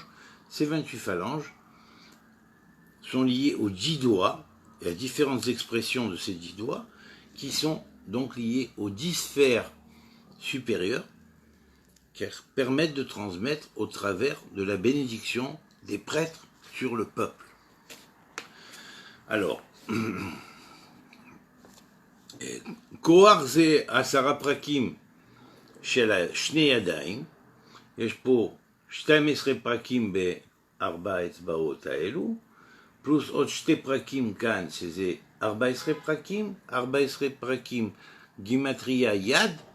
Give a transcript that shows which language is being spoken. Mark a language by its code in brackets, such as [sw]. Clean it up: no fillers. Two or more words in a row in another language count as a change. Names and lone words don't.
[fr] Ces 28 phalanges sont liées aux 10 doigts, et à différentes expressions de ces 10 doigts, qui sont donc liées aux 10 sphères supérieures, qui permettent de transmettre au travers de la bénédiction des prêtres sur le peuple. [he] Alors, Kohar זה 10 פרקים של שני ידיים, יש פה 12 פרקים ב4 האצבעות האלו, פלוס עוד 2 פרקים כאן, שזה 14 פרקים, 14 פרקים גימטריה יד,